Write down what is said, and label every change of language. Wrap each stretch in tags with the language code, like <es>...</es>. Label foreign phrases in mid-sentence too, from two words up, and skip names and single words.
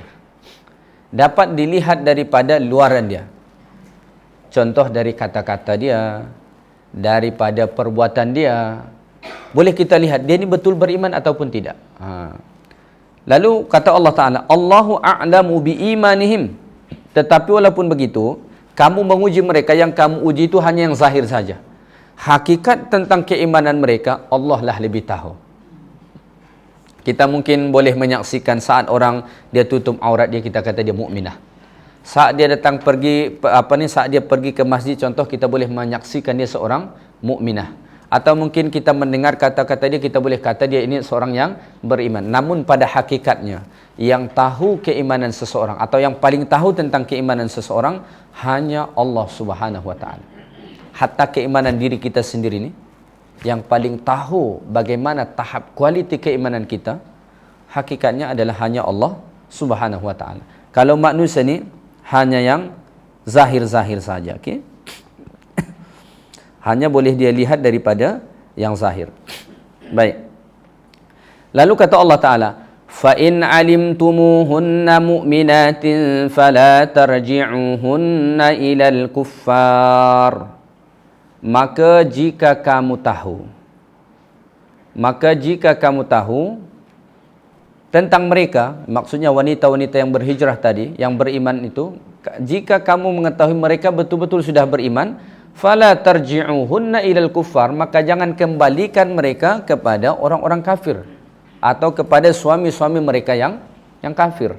<ms>Dapat dilihat daripada luaran dia. Contoh dari kata-kata dia, daripada perbuatan dia. Boleh kita lihat dia ni betul beriman ataupun tidak. Lalu kata Allah Ta'ala,</ms> <ar>الله أعلم بإيمانهم.</ar> <ms>Tetapi walaupun begitu, kamu menguji mereka, yang kamu uji itu hanya yang zahir saja. Hakikat tentang keimanan mereka, Allah lah lebih tahu. Kita mungkin boleh menyaksikan saat orang dia tutup aurat dia, kita kata dia mukminah. Saat dia datang saat dia pergi ke masjid, contoh, kita boleh menyaksikan dia seorang mukminah. Atau mungkin kita mendengar kata-kata dia, kita boleh kata dia ini seorang yang beriman. Namun pada hakikatnya, yang tahu keimanan seseorang atau yang paling tahu tentang keimanan seseorang hanya Allah</ms> <ar>سبحانه وتعالى.</ar> <ms>Hatta keimanan diri kita sendiri ni, yang paling tahu bagaimana tahap kualiti keimanan kita, hakikatnya adalah hanya Allah</ms> <ar>سبحانه وتعالى.</ar> <ms>Kalau manusia ni hanya yang zahir-zahir saja, okey? Hanya boleh dia lihat daripada yang zahir. Baik. Lalu kata Allah Ta'ala,</ms> <ar>فَإِنْ عَلِمْتُمُوهُنَّ مُؤْمِنَاتٍ فَلَا تَرْجِعُوهُنَّ إِلَى الْكُفَّارِ.</ar> <ms>Maka jika kamu tahu tentang mereka, maksudnya wanita-wanita yang berhijrah tadi, yang beriman itu, jika kamu mengetahui mereka betul-betul sudah beriman,</ms> <ar>فلا ترجعوهن إلى الكفار,</ar> <ms>maka jangan kembalikan mereka kepada orang-orang kafir atau kepada suami-suami mereka yang kafir.</ms>